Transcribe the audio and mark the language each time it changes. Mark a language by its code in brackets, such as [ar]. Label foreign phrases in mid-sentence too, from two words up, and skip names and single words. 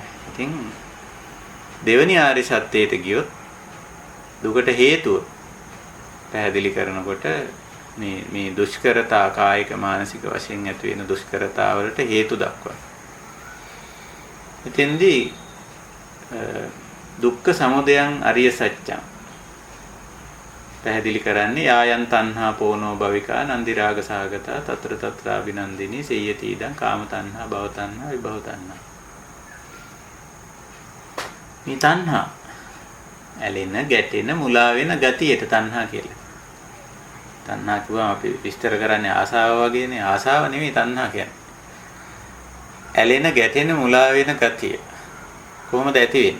[si] ඉතින් දෙවනි ආර්ය සත්‍යයට ගියොත් දුකට හේතුව පැහැදිලි කරනකොට මේ දුෂ්කරතා කායික මානසික වශයෙන් ඇති වෙන දුෂ්කරතා වලට හේතු දක්වනවා. [pi] එතෙන්දී දුක්ඛ සමුදයං අරිය සත්‍යං [si] පැහැදිලි කරන්නේ [pi] යායන් තණ්හා පෝනෝ භවිකා නන්දි රාග සාගතා తත්‍ර తත්‍ර අභිනන්දිනී සේයති ඉදං කාම තණ්හා භව තණ්හා විභව තණ්හා. [si] මේ තණ්හා ඇලෙන ගැටෙන මුලා වෙන ගතියට තණ්හා කියලා. තණ්හා කියවම අපි විස්තර කරන්නේ ආසාව වගේනේ. ආසාව නෙමෙයි තණ්හා කියන්නේ. ඇලෙන ගැටෙන මුලා වෙන ගතිය කොහොමද ඇති වෙන්නේ?